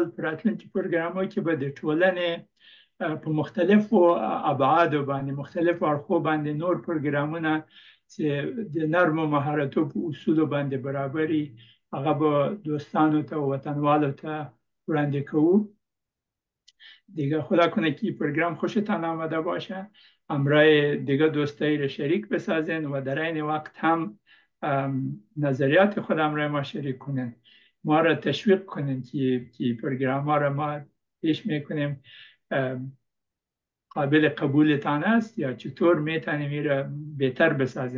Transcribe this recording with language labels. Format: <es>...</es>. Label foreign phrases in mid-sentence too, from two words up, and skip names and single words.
<ps>په راتلونکي پروګرامو کې به د ټولنې په مختلفو ابعادو باندې، مختلفو اړخو باندې نور پروګرامونه چې د نرمو مهارتو په اصولو باندې برابري، هغه به دوستانو ته و وطنوالو ته وړاندې کوو.</ps> <fa>دیگه خدا کنه که این پروگرام خوشتان آمده باشه، همراه دیگه دوستایی رو شریک بسازین و در این وقت هم نظریات خود همراه ما شریک کنین، ما را تشویق کنین که پروگرام ها را ما پیش میکنیم قابل قبولتان است یا چطور میتونیم این را بهتر بسازیم.</fa>